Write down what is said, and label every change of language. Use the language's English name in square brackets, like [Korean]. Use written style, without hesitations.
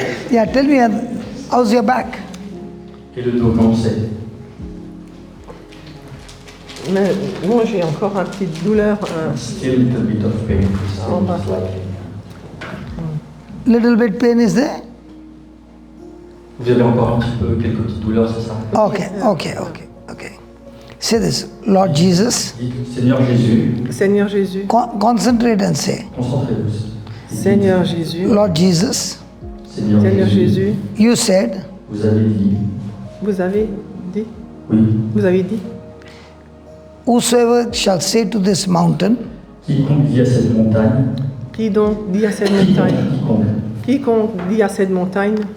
[English] Yeah, tell me how's your back? [French] Et le dos, comment c'est? Mais moi, j'ai encore une petite douleur. [English] Still a little bit of pain. [French] En bas. [English] Still like- Little bit pain is there? [French] Vous avez encore un petit peu quelques petites douleurs, c'est ça? [English] Okay. Say this, Lord Jesus. [French] Dites, Seigneur Jésus, Seigneur Jésus, [English] Concentrate and say, [French] concentrez-vous. Seigneur Jésus, [English] Lord Jesus, [French] Seigneur Seigneur Jésus, [English] you said, [French] vous avez dit, vous avez dit, oui, vous avez dit, [English] whosoever shall say to this mountain, [French] quiconque dit à cette montagne, qui donc dit à cette montagne, quiconque dit à cette montagne,